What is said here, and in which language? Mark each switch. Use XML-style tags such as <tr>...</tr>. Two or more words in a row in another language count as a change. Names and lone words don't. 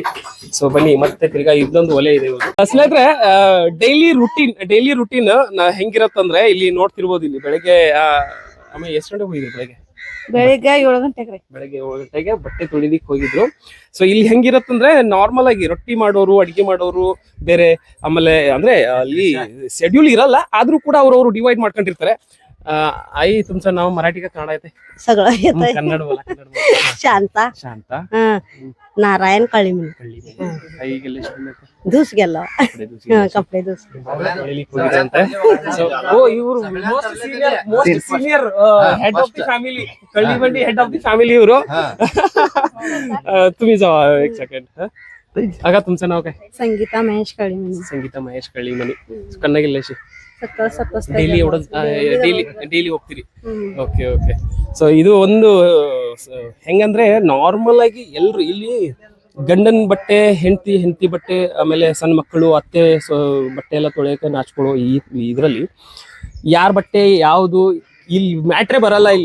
<kn>ಸೊ ಬನ್ನಿ ಮತ್ತೆ ತಿರ್ಗಾ ಇದೊಂದು ಒಲೆ ಇದೆ ಇವರು. ಸ್ನೇಹಿತರೆ,</kn> <en>daily routine</en> <kn>ಹೆಂಗಿರತ್ತಂದ್ರೆ ಇಲ್ಲಿ ನೋಡ್ತಿರ್ಬೋದು. ಇಲ್ಲಿ ಬೆಳಗ್ಗೆ ಆಮೇಲೆ ಎಷ್ಟು ಗಂಟೆಗೆ ಹೋಗಿದ್ರು? ಬೆಳಿಗ್ಗೆ 7 ಗಂಟೆಗೆ ರೀ. ಬೆಳಗ್ಗೆ 7 ಗಂಟೆಗೆ ಬಟ್ಟೆ ತೊಳಿದಿಕ್ ಹೋಗಿದ್ರು. ಸೊ ಇಲ್ಲಿ ಹೆಂಗಿರತ್ತಂದ್ರೆ ನಾರ್ಮಲ್ ಆಗಿ ರೊಟ್ಟಿ ಮಾಡೋರು, ಅಡಿಗೆ ಮಾಡೋರು ಬೇರೆ, ಆಮೇಲೆ ಅಂದ್ರೆ ಅಲ್ಲಿ ಶೆಡ್ಯೂಲ್ ಇರಲ್ಲ, ಆದ್ರೂ ಕೂಡ ಅವ್ರವ್ರು ಡಿವೈಡ್ ಮಾಡ್ಕೊಂಡಿರ್ತಾರೆ.</kn> <mr>आई तुमचं नाव मराठी का कन्नड येते? सगळं येतंय. कन्नड बोला, कन्नड बोला. शांता शांता नारायण कळीमनी. आई गेले धूस गेलो कपडे धूस</mr> <kn>ಅಂತ. ಸೊ ಓ ಇವರು</kn> <en>most senior head of the family,</en> <kn>ಕಳ್ಳಿಮಂಡಿ</kn> <en>head of the family</en> <kn>ಇವರು.</kn> <mr>तुम्ही जावा एक सेकंड. अगा तुमचं नाव काय? संगीता महेश कळीमनी. संगीता महेश कळीमनी. कन्नड गेल्याशी सकाळ</mr> <en>daily daily</en> <kn>ಹೋಗ್ತೀರಿ?</kn> <en>okay okay.</en> <kn>ಸೊ ಇದು ಒಂದು ಹೆಂಗಂದ್ರೆ ನಾರ್ಮಲ್ ಆಗಿ ಎಲ್ರು ಇಲ್ಲಿ ಗಂಡನ ಬಟ್ಟೆ, ಹೆಂಡತಿ ಬಟ್ಟೆ, ಆಮೇಲೆ ಸಣ್ಣ ಮಕ್ಕಳು, ಅತ್ತೆ ಬಟ್ಟೆ ಎಲ್ಲ ತೊಳೆಯಕ್ಕೆ ನಾಚ್ಕೊಳ್ಳೋ ಇದ್ರಲ್ಲಿ ಯಾರ ಬಟ್ಟೆ ಯಾವುದು ಇಲ್ಲಿ ಮ್ಯಾಟ್ರೇ ಬರಲ್ಲ ಇಲ್ಲಿ.</kn>